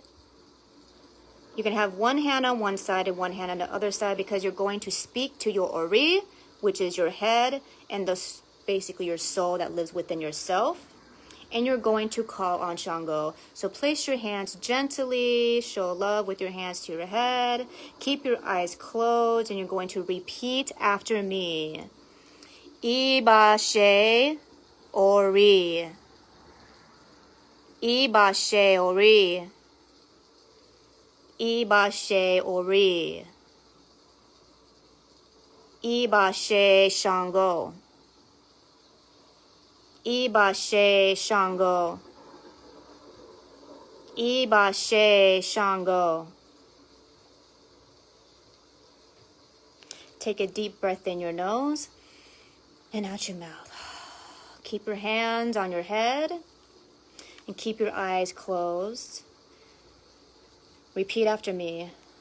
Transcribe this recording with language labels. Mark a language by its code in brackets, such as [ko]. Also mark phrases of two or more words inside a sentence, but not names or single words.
[en] You can have one hand on one side and one hand on the other side because you're going to speak to your Ori, which is your head and basically your soul that lives within yourself. And you're going to call on Shango. So place your hands gently, show love with your hands to your head. Keep your eyes closed and you're going to repeat after me. [yo] Ibashe Ori. Ibashe Ori. Ibashe Ori. Ibashe Shango. Ibashe Shango. Ibashe Shango. [en] Take a deep breath in your nose and out your mouth. Keep your hands on your head and keep your eyes closed. Repeat after me.